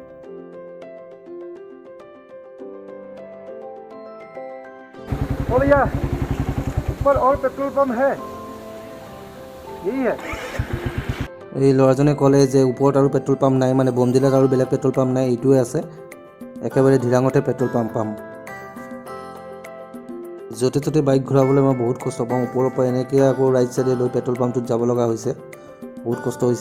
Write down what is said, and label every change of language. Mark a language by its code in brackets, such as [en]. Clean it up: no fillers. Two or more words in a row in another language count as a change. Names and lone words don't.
[hi] भैया ऊपर और पेट्रोल पंप है, यही है। [as] এই ল'ৰাজনে ক'লে যে ওপৰত আৰু পেট্ৰল পাম্প নাই, মানে বমদিলাত আৰু বেলেগ পেট্ৰল পাম্প নাই, এইটোৱে আছে, একেবাৰে ধিৰাঙতে পেট্ৰল পাম্প পাম। য'তে ত'তে বাইক ঘূৰাবলৈ মই বহুত কষ্ট পাওঁ, ওপৰৰ পৰা এনেকৈ আকৌ [en] right side [as] লৈ পেট্ৰল পাম্পটোত যাব লগা হৈছে, বহুত কষ্ট হৈছে।